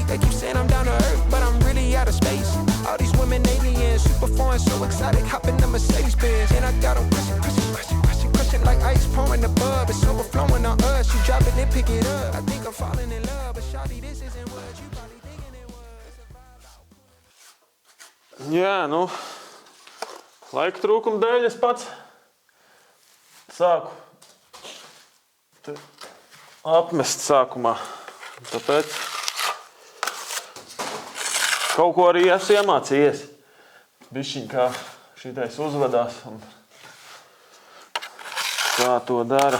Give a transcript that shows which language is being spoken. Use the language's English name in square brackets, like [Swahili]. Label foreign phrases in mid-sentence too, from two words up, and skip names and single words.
[English] They keep saying I'm down to earth, but I'm really out of space. All these women aliens, super foreign, so exotic. Hop in the Mercedes Benz, and I got them crushing like ice pouring above. It's overflowing on us. You drop it, then pick it up. I think I'm falling in love, but shawty, this isn't what you probably thinking it was. [Latvian] Jā, Laika trūkuma dēļ es pats sāku apmest sākumā. Tāpēc kaut ko arī esmu iemācījies. Bišķiņ kā šitais uzvedās un kā to dara.